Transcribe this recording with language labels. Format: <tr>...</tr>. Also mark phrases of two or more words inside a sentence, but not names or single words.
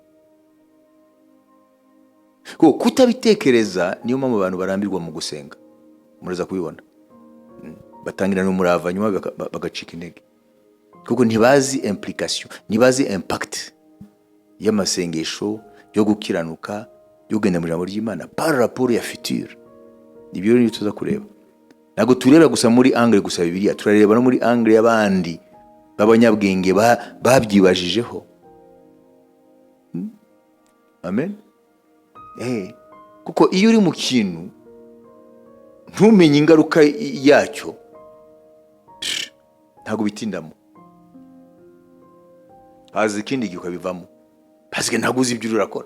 <rw>Ko kutabitekereza niyo mpamvu abantu barambirwa mu gusenga. Muraza kubibona, batangira n'umurava nyuma bagacika intege. kuko ntibazi implication, ntibazi impact y'amasengesho yo gukiranuka, yo kugenda mu ijambo ry'Imana</rw> <fr>par rapport</fr> <rw>ya futur. Ibyo rero tuza kureba. Ntabwo tureba gusa muri angle gusa Bibiliya, turareba no muri angle y'abandi b'abanyabwenge babyibajijeho. Amen. Kuko iyo uri mu kintu ntumenye ingaruka yacyo, ntabwo bitindamo, haza ikindi gihe ukabivamo, parce ntabwo uzi ibyo urakora.</rw>